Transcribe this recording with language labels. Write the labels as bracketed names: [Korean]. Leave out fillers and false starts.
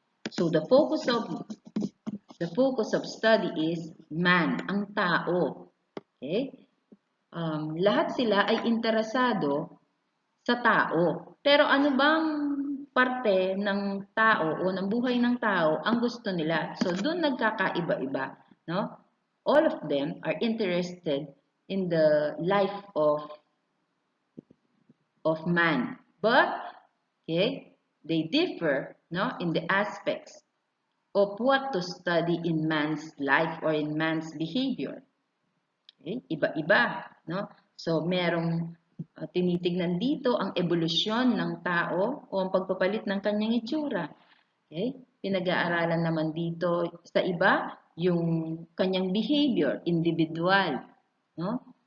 [English] So the focus of study is man, [Filipino] ang tao. [English] Okay? [Filipino] Lahat sila ay interesado sa tao. Pero ano bang parte ng tao o ng buhay ng tao ang gusto nila? So doon nagkakaiba-iba, no? [English] All of them are interested in the life of man. But okay, they differ, no, in the aspects of what to study in man's life or in man's behavior. [Filipino] Okay? Iba-iba, no? So merong tinitignan dito ang ebolusyon ng tao o ang pagpapalit ng kanyang itsura. Okay? Pinag-aaralan naman dito sa iba yung kanyang behavior, individual, no?